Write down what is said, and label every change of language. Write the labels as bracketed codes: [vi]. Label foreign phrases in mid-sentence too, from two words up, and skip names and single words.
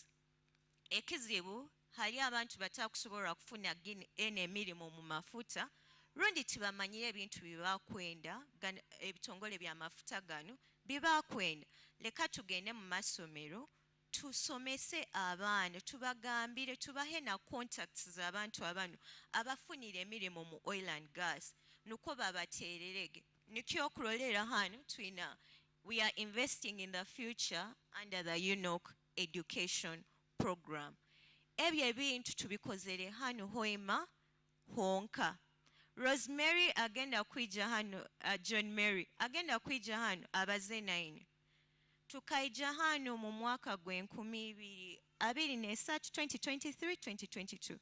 [nyo] Ekizibu hali abantu batakusobola kufuna emirimu mu mafuta rundi tibamanyire ebintu bibakwenda ebitongole bya mafuta gano bibakwenda. Leka tugende mu masomero tusomese abaana tubagambire tubahe na contacts z'abantu abano abafunire emirimu mu [en] oil and gas [nyo] nuko babatererege. Nikyo okulolera hano twina [en] we are investing in the future under the UNOC education program. [nyo] Ebyo ebintu tubikozere hano Hoima honka. Rosemary agenda kwija hano, John Mary agenda kwija hano abaze 9. Tukaija hano mu mwaka gwe 2023-2022.